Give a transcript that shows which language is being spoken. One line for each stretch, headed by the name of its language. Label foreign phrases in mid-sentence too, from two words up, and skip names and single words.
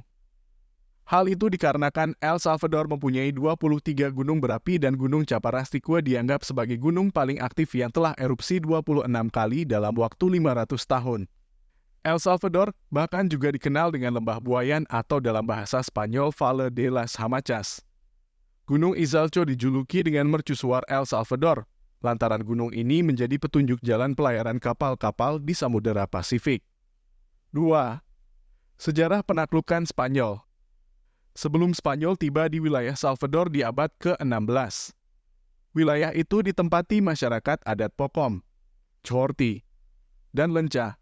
Indonesian: Hal itu dikarenakan El Salvador mempunyai 23 gunung berapi dan Gunung Chaparrastigua dianggap sebagai gunung paling aktif yang telah erupsi 26 kali dalam waktu 500 tahun. El Salvador bahkan juga dikenal dengan lembah buayan atau dalam bahasa Spanyol Valle de las Hamachas. Gunung Izalco dijuluki dengan mercusuar El Salvador, lantaran gunung ini menjadi petunjuk jalan pelayaran kapal-kapal di Samudera Pasifik. 2. Sejarah penaklukan Spanyol. Sebelum Spanyol tiba di wilayah Salvador di abad ke-16, wilayah itu ditempati masyarakat adat Pokom, Chorti, dan Lenca.